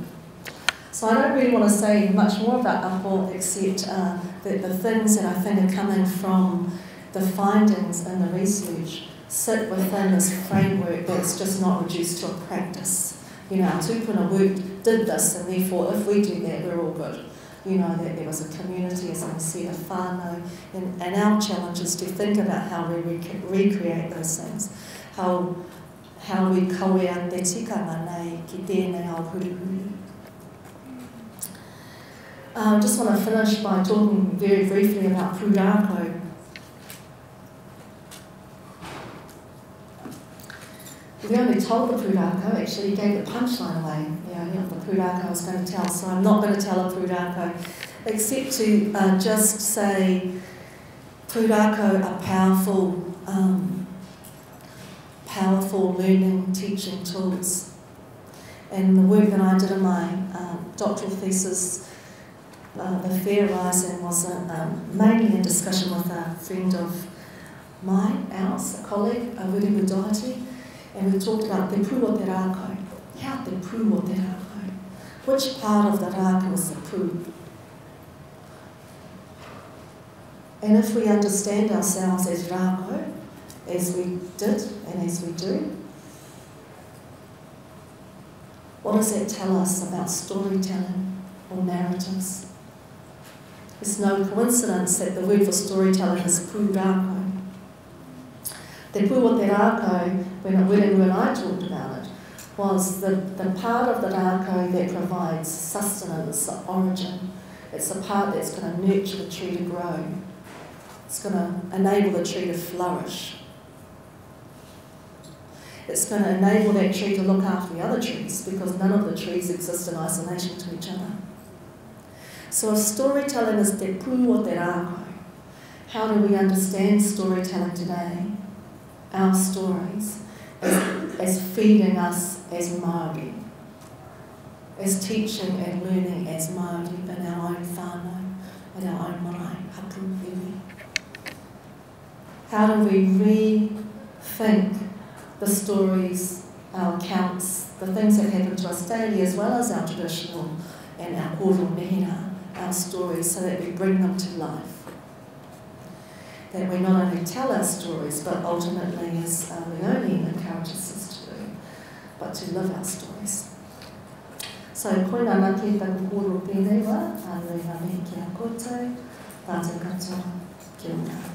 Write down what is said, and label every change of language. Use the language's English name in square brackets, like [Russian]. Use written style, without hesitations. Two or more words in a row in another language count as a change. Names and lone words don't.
[English] So I don't really want to say much more about ako except that the things that I think are coming from the findings in the research sit within this framework that's just not reduced to a practice. Our tūpuna work did this, and therefore if we do that, we're all good. That there was a community, as I said, a whānau, and our challenge is to think about how we recreate those things, how we [Māori] kawea te tikanga nei ki tēnei ao hurihuri. [English] I just want to finish by talking very briefly about pūrākau. We only told the pūrākau, actually he gave the punchline away, of the pūrākau I was going to tell, so I'm not going to tell a pūrākau, except to just say pūrākau are powerful learning, teaching tools. And the work that I did in my doctoral thesis, the Fair Rising, was mainly a discussion with a friend of mine, ours, a colleague, Wirebu Doherty, and we talked about [Māori] te pū o te rākau. How te pū o te rākau? [English] Which part of the rākau is the pū? And if we understand ourselves as rākau, as we did and as we do, what does that tell us about storytelling or narratives? It's no coincidence that the word for storytelling is pūrākau. [Māori] Te pū o te rākau, [English] when I talked about it, was the part of the rākau that provides sustenance, the origin. It's the part that's going to nurture the tree to grow. It's going to enable the tree to flourish. It's going to enable that tree to look after the other trees, because none of the trees exist in isolation to each other. So if storytelling is [Māori] te pū o te rākau, [English] how do we understand storytelling today, our stories, as feeding us as Māori, as teaching and learning as Māori in our own whānau, in our own marae, [Māori] hapu iwi? [English] How do we rethink the stories, our accounts, the things that happen to us daily, as well as our traditional and our [Māori] koro mehina, [English] our stories, so that we bring them to life? That we not only tell our stories, but ultimately, as Leonie encourages us to do, but to live our stories. So, [Māori] koina nā ki taku koro pēnei wā, a rei ngā mihi ki a koutou, tātou katoa, kia ora.